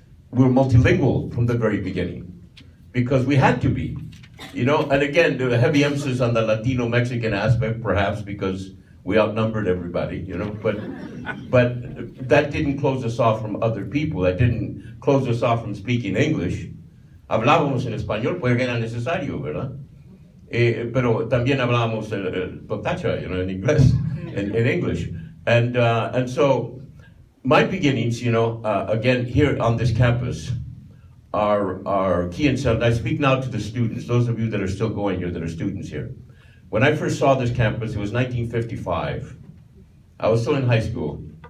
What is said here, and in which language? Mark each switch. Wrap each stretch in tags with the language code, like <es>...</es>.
<en>We're multilingual from the very beginning because we had to be, and again, there was a heavy emphasis on the Latino-Mexican aspect, perhaps because we outnumbered everybody, but that didn't close us off from other people. That didn't close us off from speaking English.</en> <es>Hablábamos en español porque era necesario, ¿verdad? Pero también hablábamos totacha, en inglés,</es> <en>in English. And so my beginnings, again, here on this campus are key and central. I speak now to the students, those of you that are still going here, that are students here. When I first saw this campus, it was 1955. I was still in high school.</en>